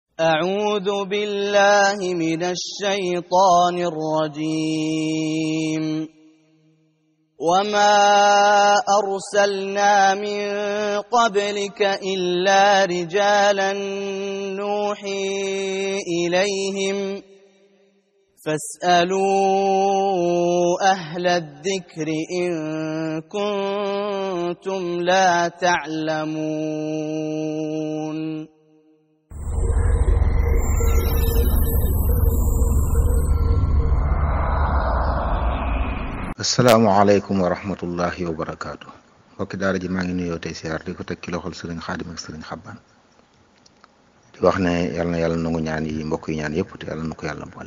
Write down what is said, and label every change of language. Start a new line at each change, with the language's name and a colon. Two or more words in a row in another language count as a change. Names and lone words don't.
Arabic: أعوذ بالله من الشيطان الرجيم وما أرسلنا من قبلك إلا رجالا نوحي إليهم فاسألوا أهل الذكر إن كنتم لا تعلمون السلام عليكم ورحمة الله وبركاته
Wolof: mbokki daara ji maa ngi nuyoo tey siyaar di ko teg ci loxol sëriñ Xaadim ak sëriñ Xabbaan di wax ne yàlla na yàlla nangu ñaan yi mbokk yi ñaan yëpp te yàlla na ko yàlla boole.